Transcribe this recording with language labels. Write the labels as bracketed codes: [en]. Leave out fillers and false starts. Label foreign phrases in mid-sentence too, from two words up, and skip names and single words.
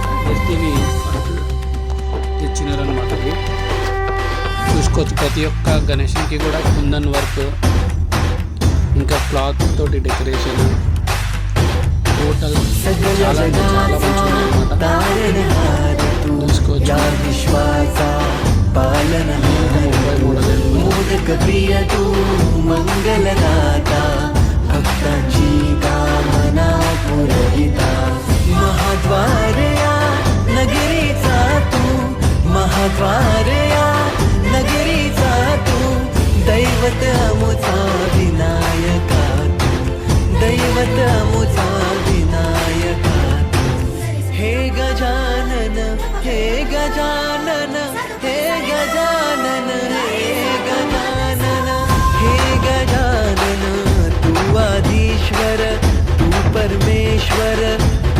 [te] జస్ట్ ఇవి తెచ్చినారనమాట. ఇవి చూసుకోవచ్చు, ప్రతి ఒక్క గణేష్కి కూడా కుందన్ వర్క్, ఇంకా క్లాత్ తోటి డెకరేషన్, టోటల్ చాలా చాలా మంచిగా ఉన్నాయన్నమాట. చూసుకోవచ్చు [mr] महाद्वारया नगरीचा तू, महाद्वारया नगरीचा तू, दैवत अमुचा विनायका तू, दैवत अमुचा विनायका तू. हे गजानन, हे गजानन, हे गजानन, हे गजानन, हे गजानन, तू आधीश्वर, तू परमेश्वर.